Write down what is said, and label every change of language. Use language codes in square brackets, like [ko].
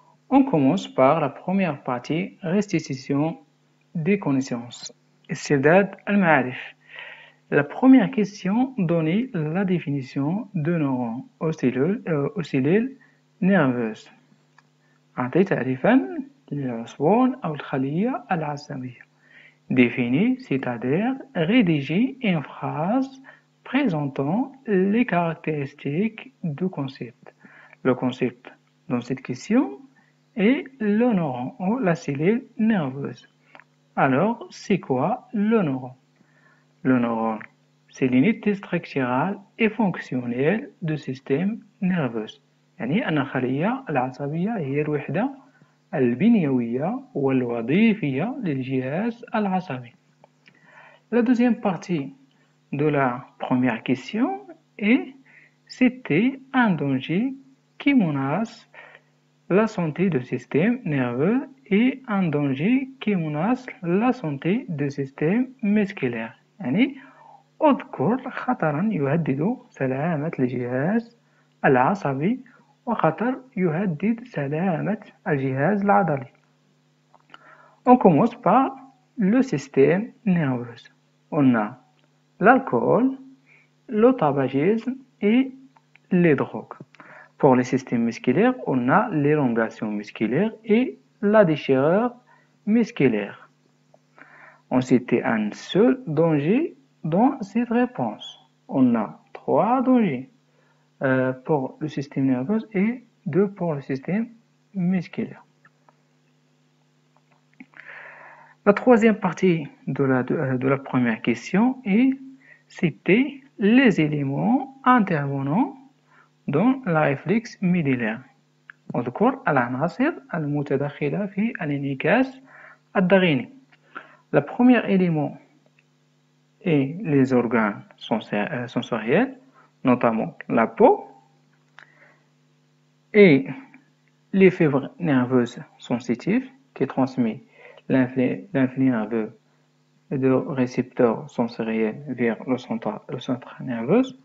[fr] On commence par la première partie, restitution des connaissances. [ar] استعداد المعارف. [fr] La première question donnait la définition de neurones aux cellules nerveuses. [ar] أعطي تعريفا للعصبون أو الخلية العصبية. [fr] Définir, c'est-à-dire rédiger une phrase présentant les caractéristiques du concept. Le concept dans cette question est le neurone ou la cellule nerveuse. Alors, c'est quoi le neurone? Le neurone, c'est l'unité structurale et fonctionnelle du système nerveux. [ar] يعني أن الخلية العصبية هي الوحدة البنيوية والوظيفية للجهاز العصبي. [fr] La deuxième partie de la première question est c'était un danger qui menace la santé du système nerveux et un danger qui menace la santé du système musculaire. [ar] يعني اذكر خطرا يهدد سلامة الجهاز العصبي وخطر يهدد سلامة الجهاز العضلي. [fr] On commence par le système nerveux. On a l'alcool, le tabagisme et les drogues. Pour le système musculaire, on a l'élongation musculaire et la déchirure musculaire. On citait un seul danger dans cette réponse. On a 3 dangers pour le système nerveux et 2 pour le système musculaire. La troisième partie de la première question c'était les éléments intervenant dans la réflexe médullaire. [ar] اذكر العناصر المتدخلة في الانعكاس الضغيني. [fr] Le premier élément est les organes sensoriels, notamment la peau, et les fibres nerveuses sensitives qui transmettent l'influx nerveux de récepteurs sensoriels vers le centre nerveux.